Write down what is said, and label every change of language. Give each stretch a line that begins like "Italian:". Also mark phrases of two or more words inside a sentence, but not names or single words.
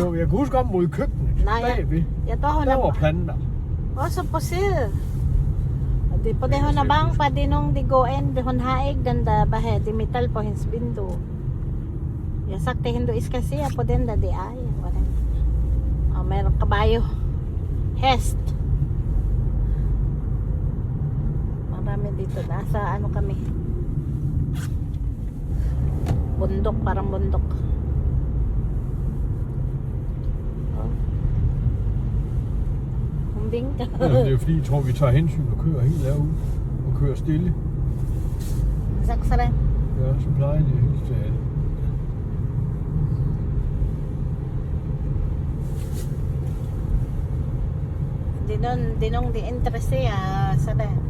Danish: Jo, jeg kan huske om mod køkkenet. Nej, bagved. jeg tror, hun der er var planter. også på siden. Og det er på det, hun er bange for, at det er nogen, der går ind. Hun har ikke den der, det metal på hendes vindue. Jeg har sagt til hende, du skal se på den der, det er. Hvordan? Og
Filipino: meron kabayo.
Danish: Hest.
Filipino: Marami dito. Nasa ano kami. Bundok, parang bundok.
Danish: Hun vinker. Ja, det er fordi, jeg tror, vi tager hensyn og kører helt derude. Og kører stille.
Filipino: Saksa rin.
Danish: Ja, så plejer de helt til at... Det er nogen, der interesserer sig der.